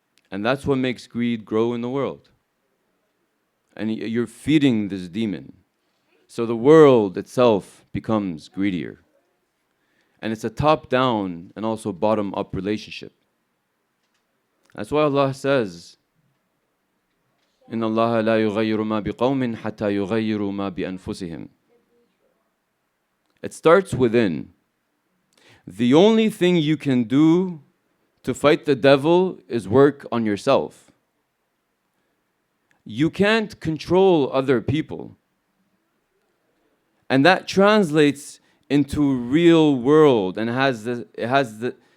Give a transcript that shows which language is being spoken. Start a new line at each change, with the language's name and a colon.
English: And that's what makes greed grow in the world. And you're feeding this demon. So the world itself becomes greedier. And it's a top-down and also bottom-up relationship. That's why Allah says,
Arabic: إِنَّ اللَّهَ لَا يُغَيِّرُ مَا بِقَوْمٍ حَتَّى يُغَيِّرُوا مَا بِأَنفُسِهِمْ.
English: It starts within. The only thing you can do to fight the devil is work on yourself. You can't control other people. And that translates into real world, and it has the